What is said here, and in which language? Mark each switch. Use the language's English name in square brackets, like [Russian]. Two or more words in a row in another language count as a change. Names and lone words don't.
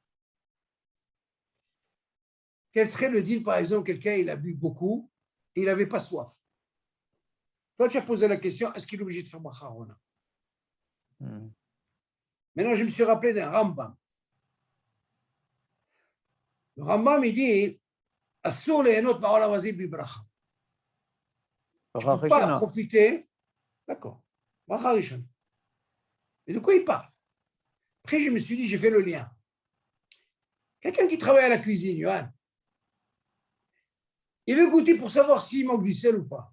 [French] Quel serait le deal, par exemple, quelqu'un, il a bu beaucoup et il n'avait pas soif? Toi, tu as posé la question, est-ce qu'il est obligé de faire bracha ou non? Maintenant, je me suis rappelé d'un Rambam. Le Rambam, il dit, [Hebrew] אסור ליהנות מעולם הזה בי ברכה. [French] Tu ne peux pas profiter. D'accord. [Hebrew] ברכה ראשון. [French] Et de quoi il parle? Après, je me suis dit, j'ai fait le lien. Quelqu'un qui travaille à la cuisine, Yohan, il veut goûter pour savoir s'il manque du sel ou pas.